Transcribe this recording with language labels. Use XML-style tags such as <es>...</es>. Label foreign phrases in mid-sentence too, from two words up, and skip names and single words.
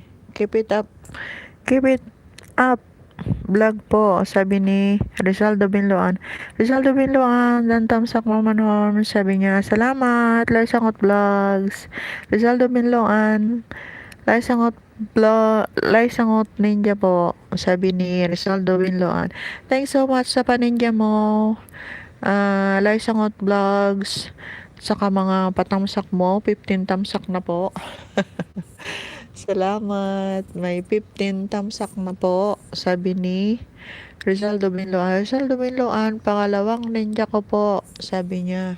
<en>Keep it up,</en> <tl>vlog po, sabi ni Rizaldo Binloan. Rizaldo Binloan, dan tamsak mamanhon, sabi niya, salamat, Laisangot Vlogs. Rizaldo Binloan, Laisangot Ninja po, sabi ni Rizaldo Binloan.</tl> <en>Thanks so much</en> <tl>sa paninja mo, Laisangot Vlogs, saka mga patamsak mo, 15 tamsak na po. Salamat, may 15 tamsak na po, sabi ni Rizaldo Binloan. Rizaldo Binloan, pangalawang ninja ko po, sabi niya.</tl>